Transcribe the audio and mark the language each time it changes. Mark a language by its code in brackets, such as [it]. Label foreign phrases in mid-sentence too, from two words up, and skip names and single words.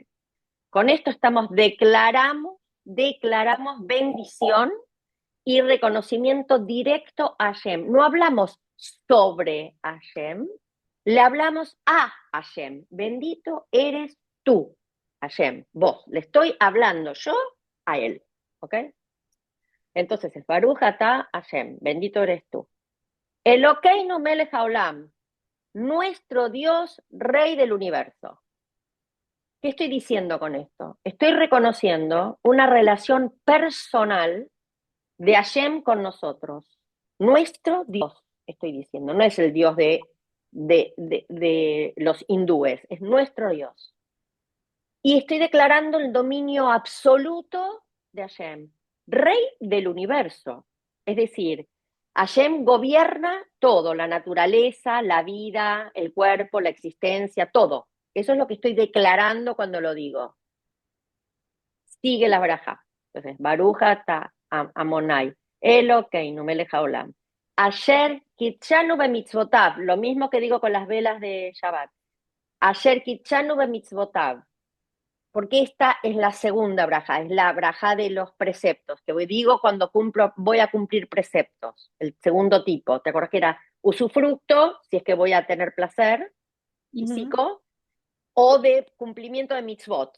[es] Con esto declaramos bendición y reconocimiento directo a Hashem. No hablamos sobre Hashem, le hablamos a Hashem. Bendito eres tú, Hashem, vos. Le estoy hablando yo a él. ¿Ok? Entonces es [he] ברוך אתה השם, [es] bendito eres tú. [he] אלוקינו מלך העולם, [es] nuestro Dios, Rey del universo. ¿Qué estoy diciendo con esto? Estoy reconociendo una relación personal de Hashem con nosotros. Nuestro Dios, estoy diciendo, no es el Dios de los hindúes, es nuestro Dios. Y estoy declarando el dominio absoluto de Hashem, Rey del universo. Es decir, Hashem gobierna todo, la naturaleza, la vida, el cuerpo, la existencia, todo. Eso es lo que estoy declarando cuando lo digo. Sigue la braja. Entonces, [he] ברוך אתה אדוני, אלוקינו מלך העולם. אשר קדשנו במצוותיו, [es] lo mismo que digo con las velas de Shabbat. [he] אשר קדשנו במצוותיו, [es] porque esta es la segunda braja, es la braja de los preceptos, que digo cuando voy a cumplir preceptos, el segundo tipo. ¿Te acuerdas que era usufructo, si es que voy a tener placer físico, o de cumplimiento de mitzvot?